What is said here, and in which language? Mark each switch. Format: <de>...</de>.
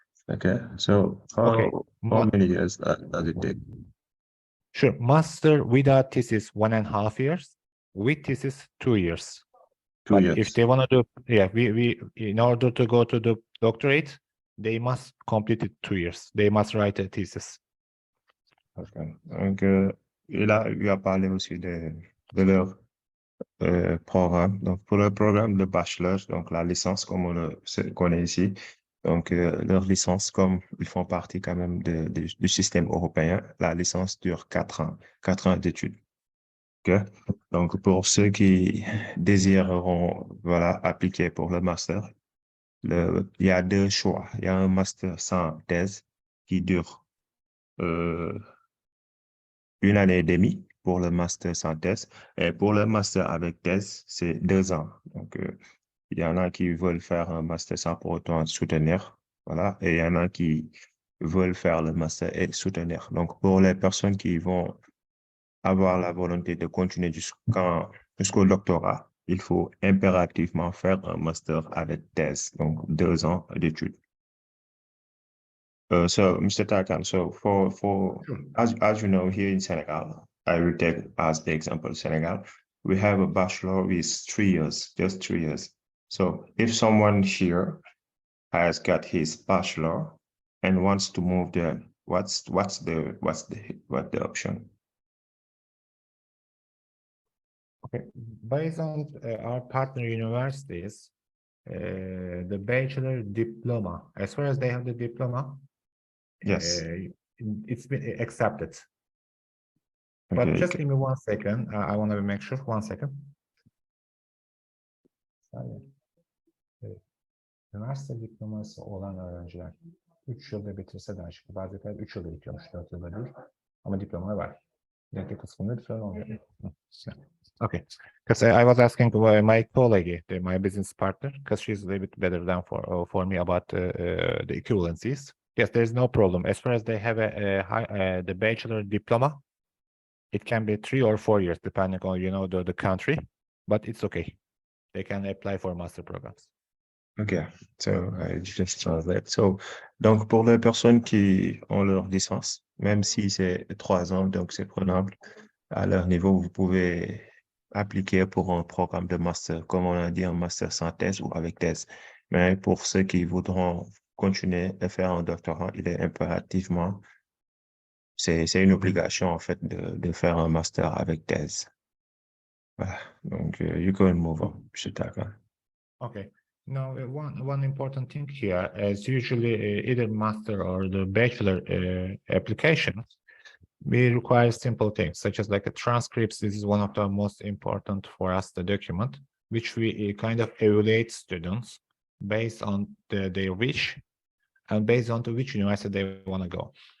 <en>Okay, so how many years does it take? Sure, master without thesis 1.5 years, with thesis 2 years. 2 years. If they want to do, we in order to go to the doctorate, they must complete it 2 years. They must write a thesis. Okay.</en> <fr>Donc, il a parlé aussi de leur programme. Donc, pour le programme de bachelor, donc la licence comme on le connaît ici, donc leur licence, comme ils font partie quand même du système européen, la licence dure 4 ans, 4 ans d'études. Okay? Donc, pour ceux qui désireront, voilà, appliquer pour le master, il y a 2 choix. Il y a un master sans thèse qui dure 1 année et demie pour le master sans thèse. Et pour le master avec thèse, c'est 2 ans. Donc, il y en a qui veulent faire un master sans pour autant soutenir. Voilà. Et il y en a qui veulent faire le master et soutenir. Donc, pour les personnes qui vont avoir la volonté de continuer jusqu'au doctorat, il faut impérativement faire un master avec thèse. Donc, 2 ans d'études.</fr> <en>So, Mr. Tarkan, so as you know, here in Senegal, I will take as the example Senegal, we have a bachelor with 3 years, just 3 years. So if someone here has got his bachelor and wants to move there, what's the option? Okay, based on our partner universities, the bachelor diploma, as far as they have the diploma, Yes. It's been accepted. But Okay, just give me 1 second. I want to make sure. 1 second.</en> <tr>Üniversite diploması olan öğrenciler 3 yılda bitirse dahi, çünkü bazı ülkeler 3 yılda bitiyormuş, 4 yılda değil. Ama diploma var. Renkli kısmında bir sorun olmuyor.</tr> <en>Okay. Because I was asking my colleague, my business partner, because she's a little bit better than for me about the equivalencies. Yes, there's no problem. As far as they have the bachelor diploma, it can be 3 or 4 years, depending on, the country, but it's okay. They can apply for master programs. OK, so I just translate.</en> <fr>So, donc, pour les personnes qui ont leur licence, même si c'est 3 ans, donc c'est prenable, à leur niveau, vous pouvez appliquer pour un programme de master, comme on a dit, un master sans thèse ou avec thèse. Mais pour ceux qui voudront continuer à faire un doctorat, il est impérativement, c'est une obligation, en fait, de faire un master avec thèse. Voilà. Donc,</fr> <en>you can move on.</en> <fr>Je suis d'accord.</fr> <en>Okay. Now, one important thing here is usually either master or the bachelor applications, we require simple things such as like a transcripts. This is one of the most important for us, the document, which we kind of evaluate students based on their wish and based on to which university they want to go.</en>